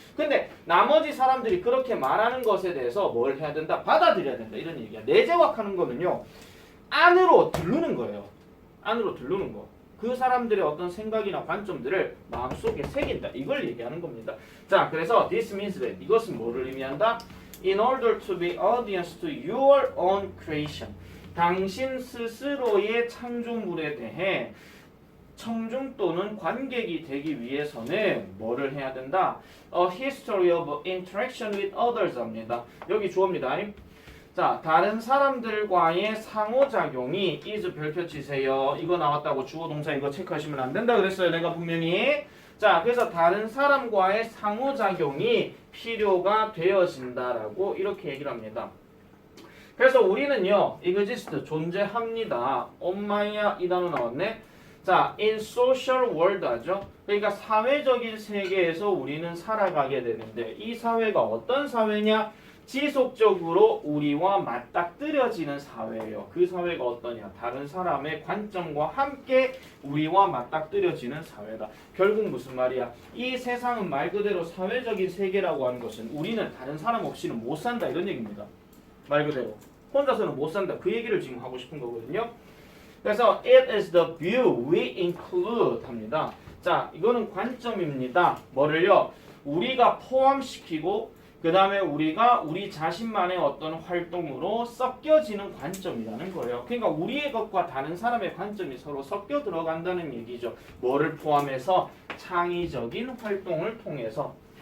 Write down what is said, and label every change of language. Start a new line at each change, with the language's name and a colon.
Korean: 근데 나머지 사람들이 그렇게 말하는 것에 대해서 뭘 해야 된다? 받아들여야 된다 이런 얘기야. 내재화하는 거는요. 안으로 들르는 거예요. 안으로 들르는 거. 그 사람들의 어떤 생각이나 관점들을 마음속에 새긴다. 이걸 얘기하는 겁니다. 자, 그래서
English: this means that
Korean: 이것은 뭐를 의미한다?
English: In order to be audience to your own creation.
Korean: 당신 스스로의 창조물에 대해 청중 또는 관객이 되기 위해서는 뭐를 해야 된다?
English: A history of interaction with others
Korean: 합니다. 여기 주어입니다. 자, 다른 사람들과의 상호작용이 is 별표 치세요. 이거 나왔다고 주어 동사 이거 체크하시면 안 된다 그랬어요. 내가 분명히. 자, 그래서 다른 사람과의 상호작용이 필요가 되어진다라고 이렇게 얘기를 합니다. 그래서 우리는요, exist, 존재합니다. 엄마야 이 단어 나왔네.
English: 자, in social world
Korean: 하죠. 그러니까 사회적인 세계에서 우리는 살아가게 되는데 이 사회가 어떤 사회냐? 지속적으로 우리와 맞닥뜨려지는 사회예요. 그 사회가 어떠냐? 다른 사람의 관점과 함께 우리와 맞닥뜨려지는 사회다. 결국 무슨 말이야? 이 세상은 말 그대로 사회적인 세계라고 하는 것은 우리는 다른 사람 없이는 못 산다 이런 얘기입니다. 말 그대로 혼자서는 못 산다. 그 얘기를 지금 하고 싶은 거거든요. 그래서
English: it is the view we include
Korean: 합니다. 자, 이거는 관점입니다. 뭐를요? 우리가 포함시키고 그 다음에 우리가 우리 자신만의 어떤 활동으로 섞여지는 관점이라는 거예요. 그러니까 우리의 것과 다른 사람의 관점이 서로 섞여 들어간다는 얘기죠. 뭐를 포함해서? 창의적인 활동을 통해서.